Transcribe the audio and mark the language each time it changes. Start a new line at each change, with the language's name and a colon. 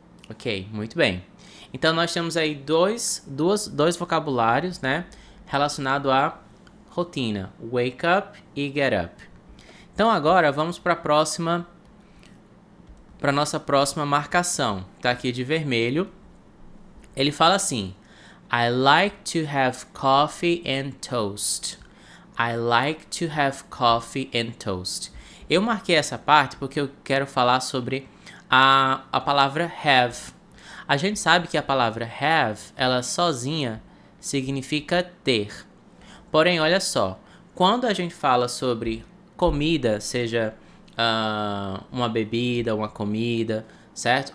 Portuguese: Ok, muito bem. Então, nós temos aí dois vocabulários, né? Relacionado à rotina. Wake up e get up. Então, agora, vamos para nossa próxima marcação. Tá aqui de vermelho. Ele fala assim.
English: I like to have coffee and toast. I like to have coffee and toast.
Portuguese: Eu marquei essa parte porque eu quero falar sobre a palavra have. A gente sabe que a palavra have, ela sozinha significa ter. Porém, olha só, quando a gente fala sobre comida, seja uma bebida, uma comida, certo?